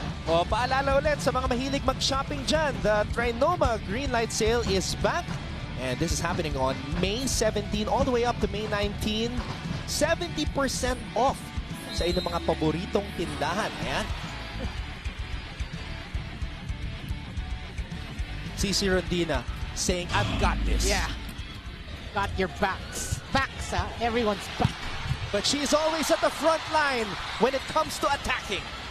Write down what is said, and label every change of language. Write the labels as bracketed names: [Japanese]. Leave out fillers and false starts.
[Filipino] O, paalala ulit sa mga mahilig mag-shopping dyan, [English] the Trinoma Green Light Sale is back. And this is happening on May 17 all the way up to May 19. [Filipino] 70% off sa inyong mga paboritong tindahan. Ayan. [English] CC Rondina saying, I've got this. Yeah. Got your backs. Backs, huh? Everyone's back. But she's always at the front line when it comes to attacking.